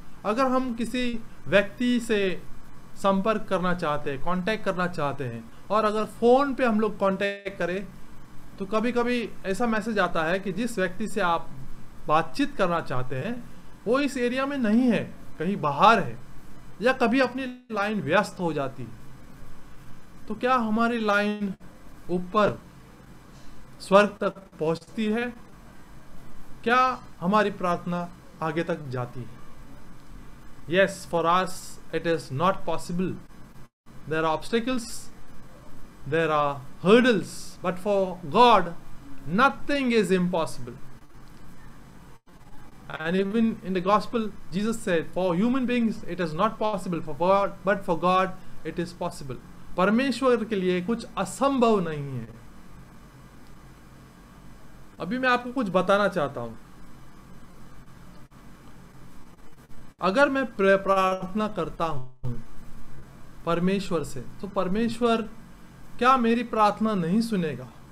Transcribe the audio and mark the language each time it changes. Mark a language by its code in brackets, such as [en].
[hi] अगर हम किसी व्यक्ति से संपर्क करना चाहते हैं, कांटेक्ट करना चाहते हैं, और अगर फ़ोन पे हम लोग कांटेक्ट करें, तो कभी कभी ऐसा मैसेज आता है कि जिस व्यक्ति से आप बातचीत करना चाहते हैं वो इस एरिया में नहीं है, कहीं बाहर है, या कभी अपनी लाइन व्यस्त हो जाती है। तो क्या हमारी लाइन ऊपर स्वर्ग तक पहुंचती है? क्या हमारी प्रार्थना आगे तक जाती है? [en] Yes, for us it is not possible. There are obstacles, there are hurdles, but for God nothing is impossible. And even in the gospel Jesus said, for human beings it is not possible, for God, but for God it is possible. [hi] परमेश्वर के लिए कुछ असंभव नहीं है। अभी मैं आपको कुछ बताना चाहता हूं। अगर मैं प्रार्थना करता हूं परमेश्वर से, तो परमेश्वर क्या मेरी प्रार्थना नहीं सुनेगा?